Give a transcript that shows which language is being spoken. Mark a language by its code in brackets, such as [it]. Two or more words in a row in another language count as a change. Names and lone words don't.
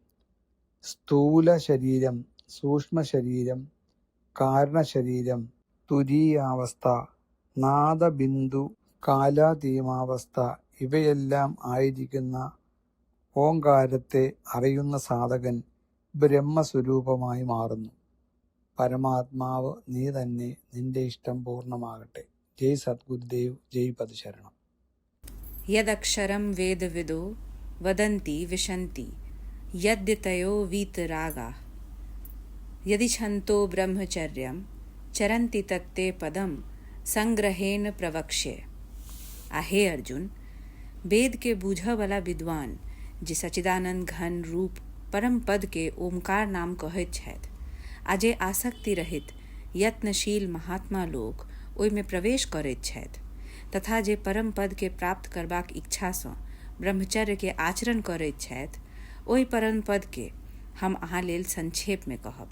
[ml] സ്ഥൂല ശരീരം, സൂക്ഷ്മ ശരീരം, കാരണശരീരം, തുരീയാവസ്ഥ, നാദബിന്ദു, കാലാതീമാവസ്ഥ ഇവയെല്ലാം ആയിരിക്കുന്ന ഓങ്കാരത്തെ അറിയുന്ന സാധകൻ ബ്രഹ്മസ്വരൂപമായി മാറുന്നു. പരമാത്മാവ് നീ തന്നെ. നിന്റെ ഇഷ്ടം പൂർണ്ണമാകട്ടെ. [sa] जय् सद्गुरुदेव्. जय् पदशरणं. यदक्षरं वेदविदो वदन्ति विशन्ति यद्यतयो वीतरागा यदि छन्तो ब्रह्मचर्यं चरन्ति तत्ते पदं संग्रहेण प्रवक्ष्ये। [mai] आहे अर्जुन, वेद के बूझ वाला विद्वान जे सच्चिदानंद घन रूप परम पद के ओमकार नाम कहैत छथि, आजे आसक्ति रहित यत्नशील महात्मा लोक ओहि में प्रवेश करैत छथि तथा जे परम पद के प्राप्त करबाक इच्छा सँ ब्रह्मचर्य के आचरण करैत छथि, ओहि परम पद के हम अहाँ लेल संक्षेप में कहब।